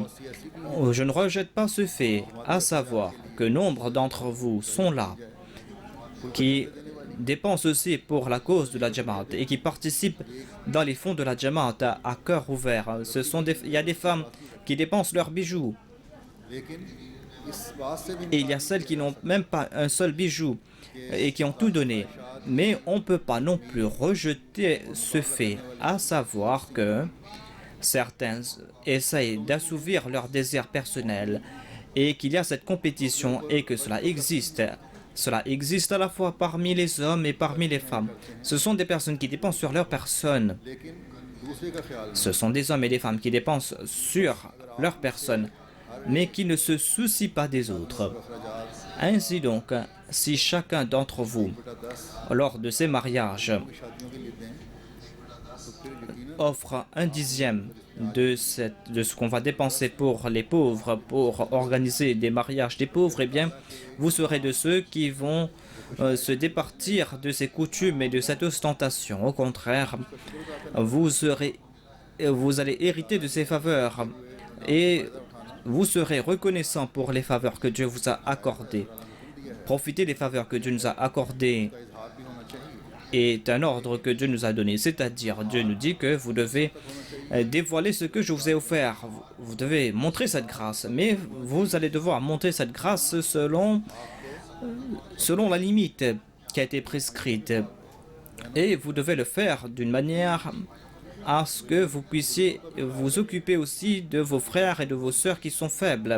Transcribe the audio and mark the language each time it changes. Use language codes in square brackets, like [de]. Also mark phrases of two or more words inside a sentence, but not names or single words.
[fr] Je ne rejette pas ce fait, à savoir que nombre d'entre vous sont là, qui dépensent aussi pour la cause de la Jamaat et qui participent dans les fonds de la Jamaat à cœur ouvert. Il y a des femmes qui dépensent leurs bijoux [ur] لیکن اس بات سے بھی [fr] et il y a celles qui n'ont même pas un seul bijou et qui ont tout donné. Mais on ne peut pas non plus rejeter ce fait, à savoir que certains essayent d'assouvir leurs désirs personnels et qu'il y a cette compétition et que cela existe. Cela existe à la fois parmi les hommes et parmi les femmes. Ce sont des personnes qui dépensent sur leur personne. [ur] لیکن دوسرے کا خیال [fr] Ce sont des hommes et des femmes qui dépensent sur leur personne, mais qui ne se soucient pas des autres. Ainsi donc, si chacun d'entre vous, lors de ses mariages, [ur] شادیوں کے لیے دیں تو پھر یقیناً [fr] offre un dixième de ce qu'on va dépenser pour les pauvres, pour organiser des mariages des pauvres, eh bien, vous serez de ceux qui vont se départir de ces coutumes et de cette ostentation. Au contraire, vous allez hériter de ces faveurs et vous serez reconnaissant pour les faveurs que Dieu vous a accordées. Profitez des faveurs que Dieu nous a accordées [ur] اظہار بھی ہونا چاہیے [fr] est un ordre que Dieu nous a donné, c'est-à-dire Dieu nous dit que vous devez dévoiler ce que je vous ai offert. Vous devez montrer cette grâce, mais vous allez devoir montrer cette grâce selon la limite qui a été prescrite. Et vous devez le faire d'une manière à ce que vous puissiez vous occuper aussi de vos frères et de vos sœurs qui sont faibles.